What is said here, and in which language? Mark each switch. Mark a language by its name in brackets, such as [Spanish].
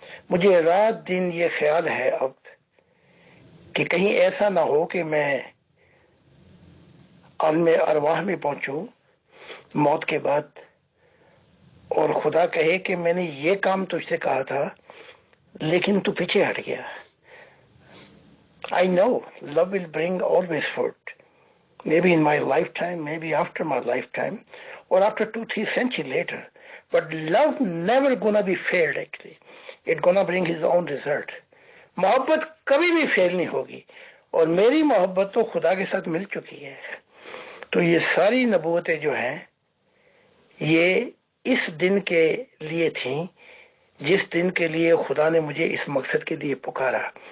[Urdu] مجھے رات دن یہ خیال ہے اب کہ کہیں ایسا نہ ہو کہ میں عالم ارواح میں پہنچوں موت کے بعد اور خدا کہے کہ میں نے یہ کام تجھ سے کہا تھا لیکن تو پیچھے ہٹ گیا. [English] I know love will bring always fruit. Maybe in my lifetime, maybe after my lifetime, or after 2-3 centuries later. But love never gonna be failed actually. It's gonna bring his own result. [Urdu] محبت کبھی بھی فیل نہیں ہوگی، اور میری محبت تو خدا کے ساتھ مل چکی ہے. تو یہ ساری نبوتیں جو ہیں یہ اس دن کے لیے تھیں جس دن کے لیے خدا نے مجھے اس مقصد کے لیے پکارا.